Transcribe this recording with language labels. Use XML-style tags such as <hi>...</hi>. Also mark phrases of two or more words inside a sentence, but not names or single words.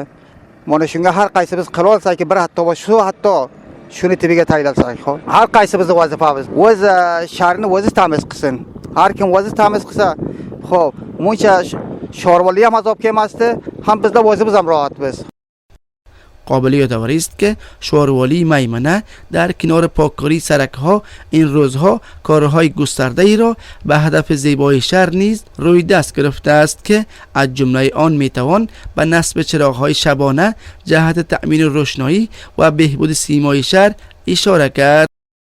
<uz>Mana shunga har qaysimiz qila olsak, bir hatto shuni tibiga tayyorlasak, har qaysimizni vazifamiz. O'z shaharni o'zi tamiz qilsin. Har kim o'zi tamiz qilsa, xo'p, muncha shorvoli ham azob kelmasdi, ham bizlar o'zimiz ham rohatmiz.</uz> <fa>قابل یادآوری است که شهروالی میمنه در کنار پاککاری سرک‌ها این روزها کارهای گسترده ای را به هدف زیبایی شهر نیز روی دست گرفته است که از جمله آن میتوان به نصب چراغ‌های شبانه جهت تأمین روشنایی و بهبود سیمای شهر اشاره کرد.</fa>